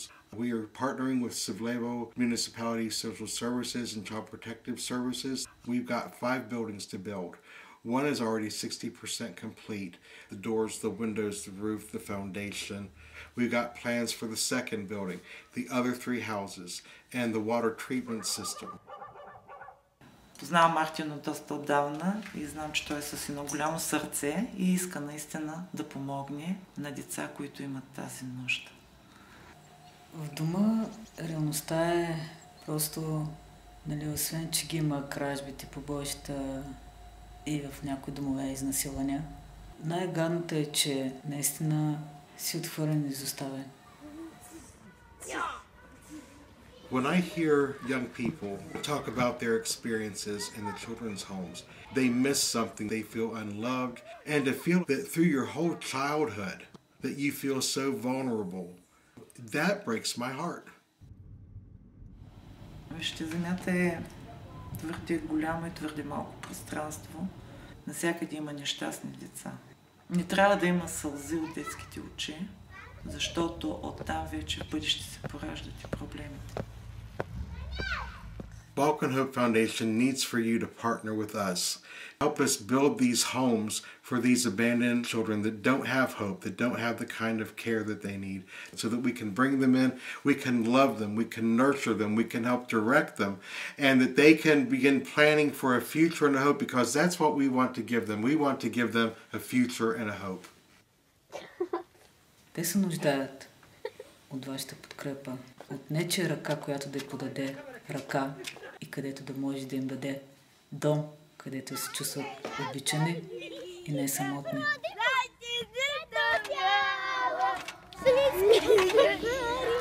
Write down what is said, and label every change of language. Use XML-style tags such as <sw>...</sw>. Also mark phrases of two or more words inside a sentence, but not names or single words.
<en>We are partnering with Sivlevo Municipality Social Services and Child Protective Services. We've got 5 buildings to build. One is already 60% complete. The doors, the windows, the roof, the foundation. We've got plans for the second building, the other 3 houses, and the water treatment system.</en> <bg>Познавам Мартин от доста отдавна и знам, че той е с едно голямо сърце и иска наистина да помогне на деца, които имат тази нужда. В дома реалността е просто, освен, че ги има кражбите, побоища и в някои домове изнасилвания. Най-гадното е, че наистина си отхвърлен и изоставен.</bg> <en>When I hear young people talk about their experiences in the children's homes, they miss something. They feel unloved. And to feel that through your whole childhood that you feel so vulnerable, that breaks my heart.</en> <bg>Вижте, земята е твърде голяма и твърде малко пространство. Навсякъде има нещастни деца. Не трябва да има сълзи от детските очи, защото оттам вече в бъдеще се пораждат и проблемите.</bg> <en>Balkan Hope Foundation needs for you to partner with us. Help us build these homes for these abandoned children that don't have hope, that don't have the kind of care that they need, so that we can bring them in, we can love them, we can nurture them, we can help direct them, and that they can begin planning for a future and a hope, because that's what we want to give them. We want to give them a future and a hope.</en> <bg>Те се нуждаят от вашата подкрепа, от нечия ръка, която да й подаде ръка и където да може да им даде дом, където се чувстват обичани и не самотни.</bg>